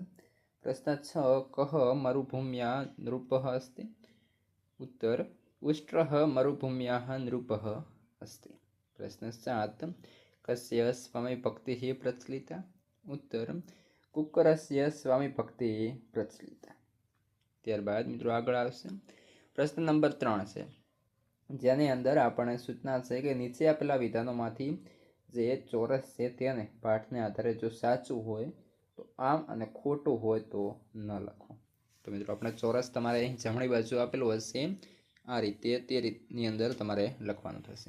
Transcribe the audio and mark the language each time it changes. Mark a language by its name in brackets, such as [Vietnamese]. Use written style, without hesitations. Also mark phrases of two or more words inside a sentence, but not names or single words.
[Sanskrit] प्रश्न 6, कः मरुभूम्याः नृपः अस्ति. उत्तर, उष्ट्रः मरुभूम्याः नृपः अस्ति. प्रश्न 7, कस्य स्वामीभक्तिः प्रचलिता. उत्तर, कुक्करस्य स्वामीभक्तिः प्रचलिता. [Gujarati] ત્યારબાદ મિત્રો આગળ આવશે પ્રશ્ન નંબર 3 છે, જેની અંદર આપણને સૂચના છે કે નીચે આપેલા વિધાનોમાંથી જે ચોરસ છે તેને પાઠને આધારે જો સાચું હોય તો આમ અને ખોટું હોય તો ન લખો. તો મિત્રો આપણે ચોરસ તમારે અહીં જમણી બાજુ આપેલું હશે, આ રીતે તે રીતની અંદર તમારે લખવાનું થશે.